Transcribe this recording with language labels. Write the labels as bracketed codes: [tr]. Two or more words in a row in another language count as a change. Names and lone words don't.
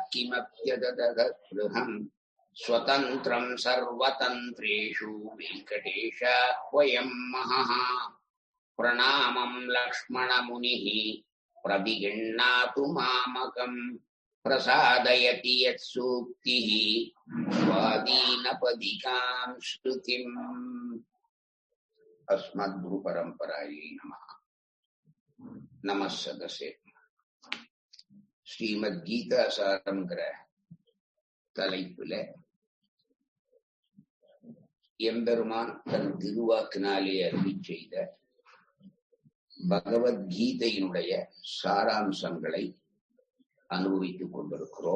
[sa] किमप्यददगृहम् स्वतन्त्रम् सर्वतन्त्रेषु वेङ्कटेशाह्वयम् महः प्रणामम् लक्ष्मणमुनिः प्रविगृह्णातु मामकम् प्रसादयति यत्सूक्तिः स्वादीनपदिकाम् श्रुतिम् अस्मद्गुरुपरम्परायै नमः। नमः सदसे [ta] ஸ்ரீமத்கீதா சாரங்கிற தலைப்புல எம்பெருமான் தன் திருவாக்கினாலே அருளி செய்த பகவத்கீதையினுடைய சாராம்சங்களை அனுபவித்துக் கொண்டிருக்கிறோம்.